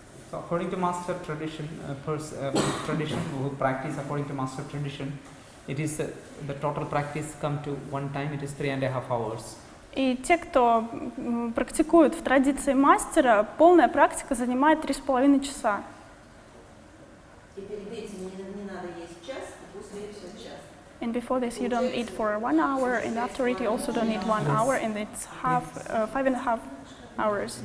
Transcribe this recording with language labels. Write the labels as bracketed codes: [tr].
[en] So according to Master tradition, who practice according to Master tradition, it is the total practice come to one time, it is 3.5 hours. [ru] И те, кто практикует в традиции мастера, полная практика занимает 3,5 часа. И перед этим не надо есть час, и после этого час. [en] And before this you don't eat for 1 hour, and after it you also don't eat 1 hour, and it's 5.5 hours.